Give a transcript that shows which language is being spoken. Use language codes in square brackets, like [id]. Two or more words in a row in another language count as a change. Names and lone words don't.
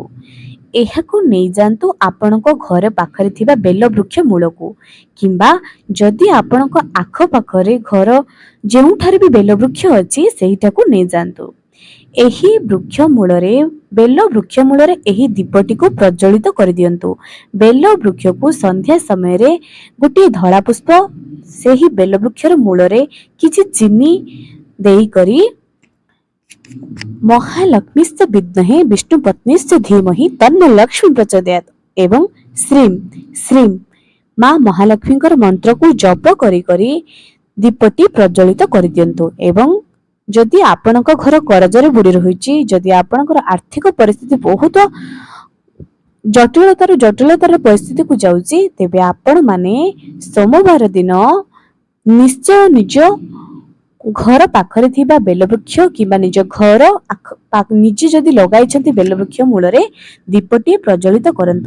[or] ଏହାକୁ ନୈ ଜାଣନ୍ତୁ ଆପଣ କୋ ଘର ପାଖରେ ଥିବା ବେଲ ବୃକ୍ଷ ମୂଳକୁ, କିମ୍ବା ଯଦି ଆପଣ କୋ ଆଖ ପାଖରେ ଘର ଯେଉଁଠାରେ ବି ବେଲ ବୃକ୍ଷ ଅଛି ସେହିଟାକୁ ନୈ ଜାଣନ୍ତୁ। ଏହି ବୃକ୍ଷ ମୂଳରେ ବେଲ ବୃକ୍ଷ ମୂଳରେ ଏହି ଦୀପଟି କୋ ପ୍ରଜ୍ୱଳିତ କର ଦିଅନ୍ତୁ। ବେଲ ବୃକ୍ଷ କୋ ସନ୍ଧ୍ୟା ସମୟ ରେ ଗୋଟେ ଧଳା ପୁଷ୍ପ ସେହି ବେଲ ବୃକ୍ଷର ମୂଳରେ କିଛି ଚିନି ଦେଇ କରି [sa] महालक्ष्मीश्च विद्महे विष्णुपत्नीश्च धीमहि तन्नो लक्ष्मी प्रचोदयात् [or] ଏବଂ ଶ୍ରୀଂ ଶ୍ରୀଂ ମା ମହାଲକ୍ଷ୍ମୀଙ୍କର ମନ୍ତ୍ରକୁ ଜପ କରି କରି ଦୀପଟି ପ୍ରଜ୍ୱଳିତ କରିଦିଅନ୍ତୁ। ଏବଂ ଯଦି ଆପଣଙ୍କ ଘର କରଜରେ ବୁଡ଼ି ରହିଛି, ଯଦି ଆପଣଙ୍କର ଆର୍ଥିକ ପରିସ୍ଥିତି ବହୁତ ଜଟିଳତାର ପରିସ୍ଥିତିକୁ ଯାଉଛି, ତେବେ ଆପଣମାନେ ସୋମବାର ଦିନ ନିଶ୍ଚୟ ନିଜ ଘର ପାଖରେ ଥିବା ବେଲବୃକ୍ଷ କିମ୍ବା ନିଜ ଘର ନିଜେ ଯଦି ଲଗାଇଛନ୍ତି ବେଲବୃକ୍ଷ ମୂଳରେ ଦୀପଟିଏ ପ୍ରଜ୍ୱଳିତ କରନ୍ତୁ।